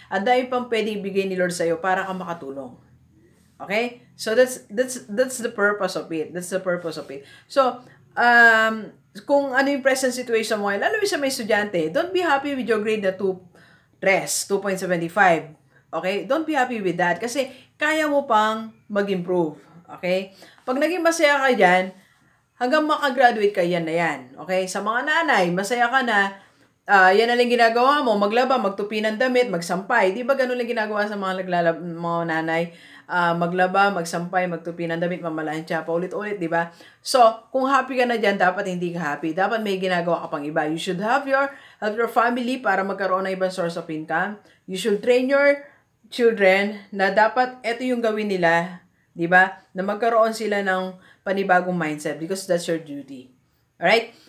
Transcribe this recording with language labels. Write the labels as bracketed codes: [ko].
[tl] Ang dami pang pwedeng ibigay ni Lord sa'yo para ka makatulong. [en] Okay? So, that's the purpose of it. That's the purpose of it. So, [tl] kung ano yung present situation mo, lalo yung sa may estudyante, [en] don't be happy with your grade na 2.75. Okay? Don't be happy with that [tl] kasi kaya mo pang mag-improve. Okay? Pag naging masaya ka dyan, hanggang makagraduate ka, yan na yan. Okay? Sa mga nanay, masaya ka na, yan na lang ginagawa mo, maglaba, magtupi ng damit, magsampay. Di ba ganun lang ginagawa sa mga mga nanay? Maglaba, magsampay, magtupi ng damit, mamalansya, paulit-ulit, di ba? So, kung happy ka na dyan, dapat hindi ka happy. Dapat may ginagawa ka pang iba. [en] You should have your family [tl] para magkaroon ng ibang [en] source of income. You should train your children [tl] na dapat ito yung gawin nila, di ba? Na magkaroon sila ng panibagong mindset [en] because that's your duty. [tl] Alright?